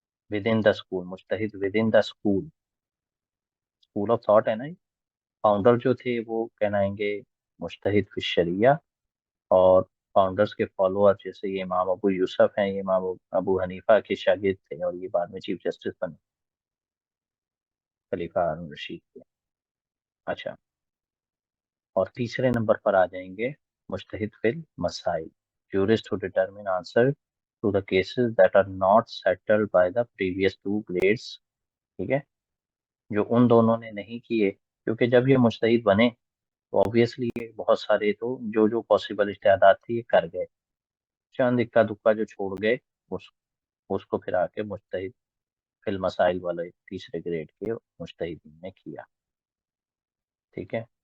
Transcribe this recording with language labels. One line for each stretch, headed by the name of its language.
English: within the school, मुज्तहिद within the school, school of thought
Hindi: है ना। Founder जो थे वो कहलाएंगे मुज्तहिद फिल शरिया। और फाउंडर्स के फॉलोअर जैसे ये इमाम अबू यूसुफ हैं, ये इमाम अबू हनीफा के शागिर्द थे, और ये बाद में चीफ जस्टिस बने, खलीफा हारून रशीद के। अच्छा, और तीसरे नंबर पर आ जाएंगे मुज्तहिद फिल मसाइल,
English: jurist who determine answer to the cases that are not settled by the previous two grades,
Hindi: ठीक है। जो उन दोनों ने नहीं किए, क्योंकि जब ये मुज्तहिद बने तो ऑब्वियसली ये बहुत सारे, तो जो जो पॉसिबल इज्तिहादात थे ये कर गए, चंद इक्का दुक्का जो छोड़ गए, उस उसको फिर आके मुज्तहिद फिल मसाइल वाले तीसरे ग्रेड के मुज्तहिदीन ने किया, ठीक है।